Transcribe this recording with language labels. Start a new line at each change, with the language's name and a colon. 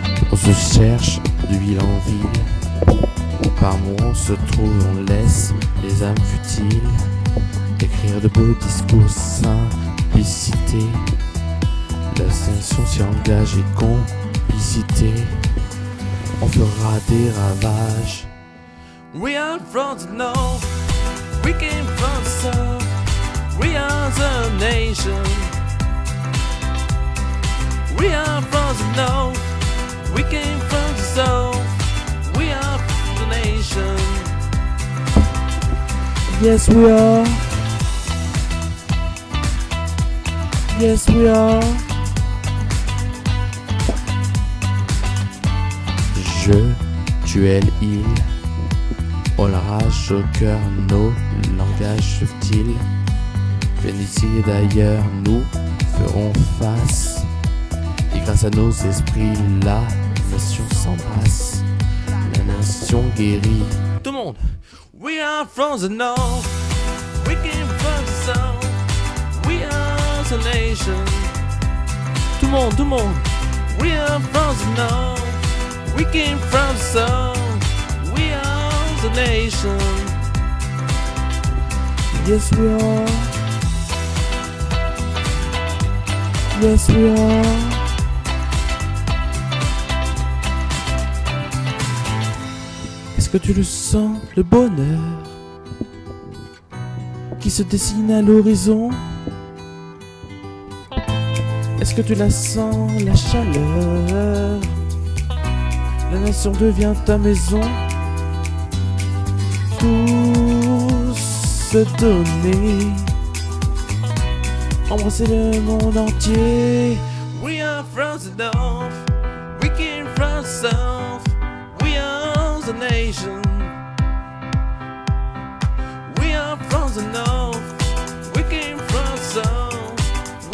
French: On se cherche de ville en ville. Par mots on se trouve, on laisse les âmes futiles écrire de beaux discours, simplicité. La nation s'y engage et complicité. On fera des ravages.
English: We are from the north, we came from the south. We are the nation. We are from the north, we came from the south. We are the nation. Yes we are. Yes we are.
French: Je, tu, elle, il. On la rage au cœur, nos langages subtils. Viennent ici et d'ailleurs, nous ferons face. Et grâce à nos esprits, la nation s'embrasse. La nation guérit. Tout le monde.
English: We are from the north, we came from the south. We are the nation.
French: Tout le monde, tout le monde.
English: We are from the north, we came from the south. We are the nation. Yes we are. Yes we are.
French: Est-ce que tu le sens, le bonheur qui se dessine à l'horizon? Est-ce que tu la sens, la chaleur? La nation devient ta maison. Tout se donner, embrasser le monde entier.
English: We are from the north, we came from the south. We are the nation. We are from the north, we came from the south.